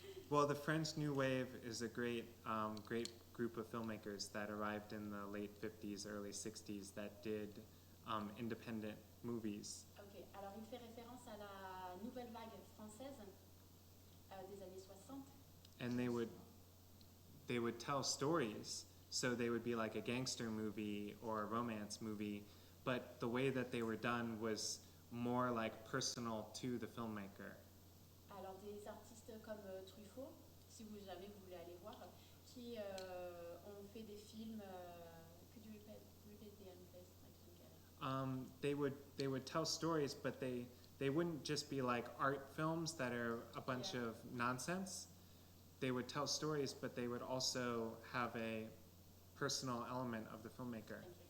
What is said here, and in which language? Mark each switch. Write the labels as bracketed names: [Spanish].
[English] Well, the French New Wave is a great group of filmmakers that arrived in the late 50s, early 60s that did independent movies. [French] Ok, alors il fait référence à la nouvelle vague française des années 60. [English] And they would tell stories, so they would be like a gangster movie or a romance movie, but the way that they were done was more like personal to the filmmaker. [French] Alors des artistes comme Truffaut, si vous jamais vous voulez aller voir, qui ont fait des films. [English] Could you repeat the end, please? I didn't get it. They would tell stories, but they wouldn't just be like art films that are a bunch of nonsense. They would tell stories, but they would also have a personal element of the filmmaker.